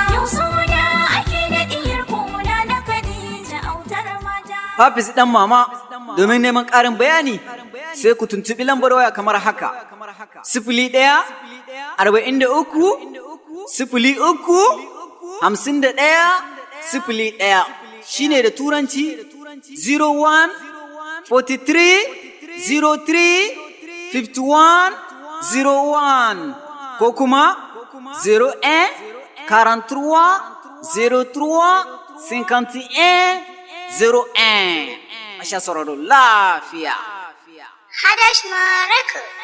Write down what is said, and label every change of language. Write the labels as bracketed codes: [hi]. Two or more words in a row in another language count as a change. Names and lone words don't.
[ha] Yau suna ake da diyar kula na Khadija, autar mata. Hafiz ɗan mama, domin neman ƙarin bayani, sai ku tuntuɓi lambar waya kamar haka. Sifili ɗaya, arba'in da uku, sifili uku, hamsin da ɗaya, sifili ɗaya. Shi ne da Turanci, [en] zero one, forty-three, zero three, fifty-one, zero one. [ha] Ko kuma, [fr] zero un, quarante-trois, zero trois, cinquante et un, zero un. [ha] A sha sauraro lafiya. Hadash Maraka.